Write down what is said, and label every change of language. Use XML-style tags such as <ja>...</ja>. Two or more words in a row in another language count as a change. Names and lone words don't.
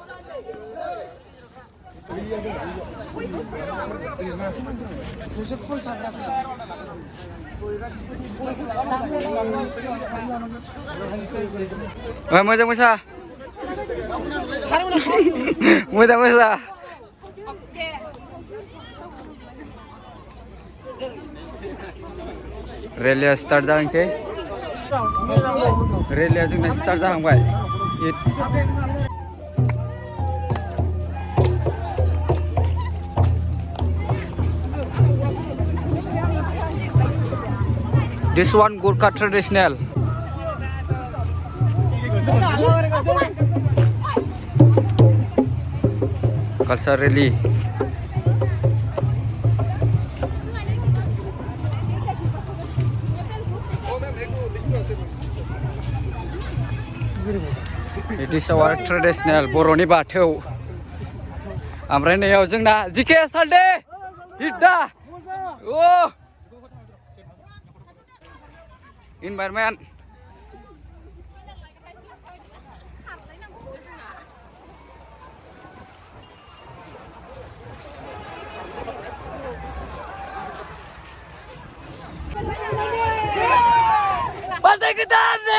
<brx>मोजां मोसा रेलिया स्टार्ट जाहांसै। रेलिया जोंना स्टार्ट जाहांबाय।</brx> <en>This one Gurkha traditional. Culture rally. It is our traditional Boroni बाथौ।</en> <brx>ओमफ्राय नैयाव जोंना जिके सालदे हिटदा ओ इनभाइरमेन्ट बाजै गोदान</brx>